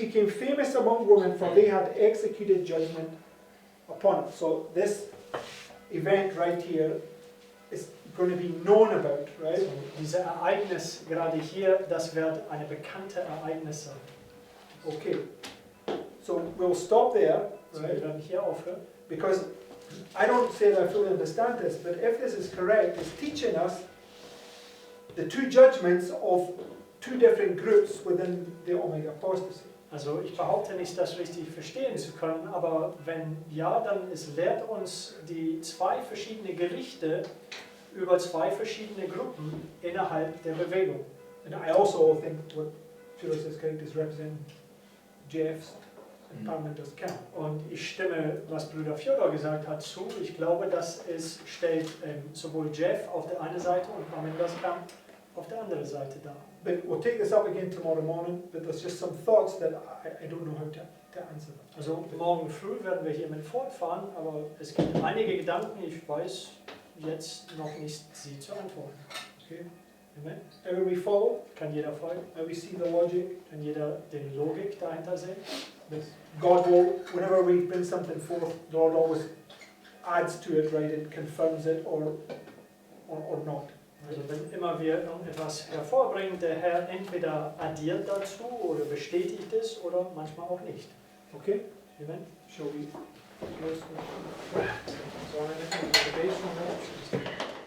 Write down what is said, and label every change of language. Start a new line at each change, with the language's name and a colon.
English: became famous among women, for they had executed judgment upon her. So this event right here is going to be known about, right?
German: So, dieses Ereignis gerade hier, das wird eine bekannte Ereignis sein.
English: Okay. So we'll stop there,
German: So, wir
English: right?
German: werden hier aufhören.
English: Because I don't say that I fully understand this, but if this is correct, it's teaching us the two judgments of two different groups within the Omega apostasy.
German: Also ich behaupte nicht, das richtig verstehen zu können, aber wenn ja, dann es lehrt uns die zwei verschiedene Gerichte über zwei verschiedene Gruppen innerhalb der Bewegung.
English: And I also think what Phyllis's characters represent Jeff's and Parmenter's camp.
German: Und ich stimme, was Bruder Fjodor gesagt hat, zu. Ich glaube, dass es stellt sowohl Jeff auf der einen Seite und Parmenters Camp auf der anderen Seite da.
English: But we'll take this up again tomorrow morning, but there's just some thoughts that I don't know how to answer them.
German: Also morgen früh werden wir hiermit fortfahren, aber es gibt einige Gedanken, ich weiß jetzt noch nicht, sie zu antworten.
English: Okay? Amen. Everybody follow?
German: Kann jeder folgen?
English: We see the logic.
German: Kann jeder die Logik dahinter sehen?
English: God will, whenever we bring something forth, the Lord always adds to it, right, and confirms it or not.
German: Also wenn immer wir irgendetwas hervorbringen, der Herr entweder addiert dazu oder bestätigt es oder manchmal auch nicht.
English: Okay? Amen. Shall we close the... So, I'm in the base one now.